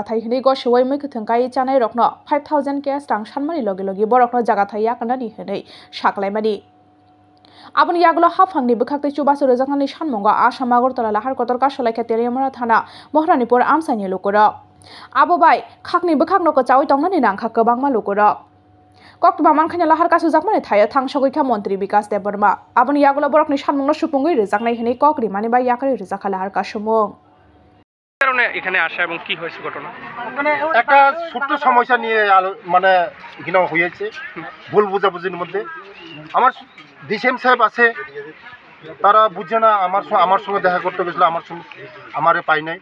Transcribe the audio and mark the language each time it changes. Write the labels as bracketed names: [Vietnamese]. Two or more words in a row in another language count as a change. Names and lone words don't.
[Kok Borok] थायो हनै गसुवै मै गोथों कायै चानाय रकनो 5000 केस रां सानमानि लगे लगे बरकनो जागा थायो आकनानि हनै साकलायमानि आबुनि यागलो हाफांनि बोखाक्तै चुबासु रोजाकनानि सानमुंगो आसाम आगरतला लाहार कतर कासलायखा तेलियामुरा थाना महारानीपुर आमसानि लुकुरक आबोबाय खाकनि बोखाकनो चावै टंनानि नांखा गोबांमा लुकुरक कक्तमा मानखायनो लाहार कासु जाकमानि थायो थांसगैखा मन्त्री विकास देबबर्मा आबुनि यागलो बरकनि सानमुंनो सुपुंगै रोजाकनाय हनै ककरि मानि बा याकरि रोजाखा लाहार कासुमुं [Bangla] কারণে এখানে আসা এবং কি হয়েছে ঘটনা? ওখানে একটা ছোট্ট সমস্যা নিয়ে মানে এখানে হয়েছে ভুল বোঝাবুঝির মধ্যে। আমার ডিসিএম সাহেব আছে, তারা বুঝছে না। আমার সঙ্গে দেখা করতে গেছিলো, আমারে পাই নাই।